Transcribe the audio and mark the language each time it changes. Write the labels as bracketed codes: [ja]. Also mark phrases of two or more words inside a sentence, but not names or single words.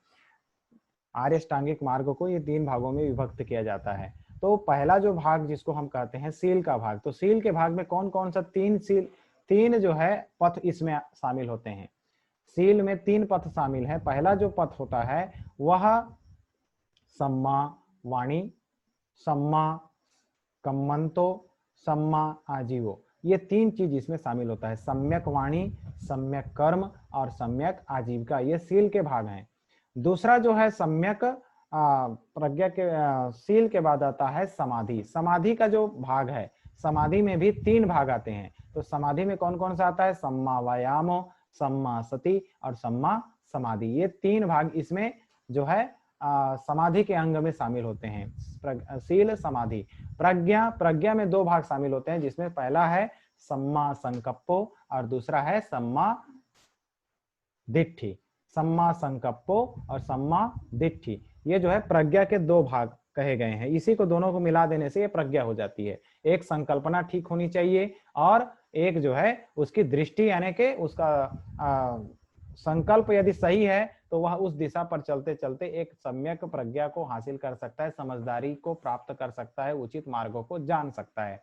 [hi] आर्य अष्टांगिक मार्ग को ये 3 भागों में विभक्त किया जाता है। तो पहला जो भाग जिसको हम कहते हैं सील का भाग, तो सील के भाग में कौन कौन सा 3 जो है पथ इसमें शामिल होते हैं। सील में 3 पथ शामिल है। पहला जो पथ होता है वह [pi] सम्मा वाणी, सम्मा कम्मंतो, सम्मा आजीवो, [hi] ये 3 चीज इसमें शामिल होता है। सम्यक वाणी, सम्यक कर्म और सम्यक आजीविका, ये सील के भाग हैं। दूसरा जो है सम्यक प्रज्ञा के सील के बाद आता है समाधि। समाधि का जो भाग है, समाधि में भी 3 भाग आते हैं। तो समाधि में कौन कौन सा आता है? [pi] सम्मा वायामो, सम्मा सति [hi] और [pi] सम्मा समाधि, [hi] ये 3 भाग इसमें जो है समाधि के अंग में शामिल होते हैं। सील समाधि। प्रज्ञा में 2 भाग शामिल होते हैं, जिसमें पहला है [pi] सम्मा संकप्पो [hi] और दूसरा है [pi] सम्मा दिट्ठी। सम्मा संकप्पो [hi] और [pi] सम्मा दिट्ठी, [hi] ये जो है प्रज्ञा के 2 भाग कहे गए हैं। इसी को दोनों को मिला देने से ये प्रज्ञा हो जाती है। एक संकल्पना ठीक होनी चाहिए और एक जो है उसकी दृष्टि, यानी कि उसका संकल्प यदि सही है तो वह उस दिशा पर चलते चलते एक सम्यक प्रज्ञा को हासिल कर सकता है, समझदारी को प्राप्त कर सकता है, उचित मार्गों को जान सकता है।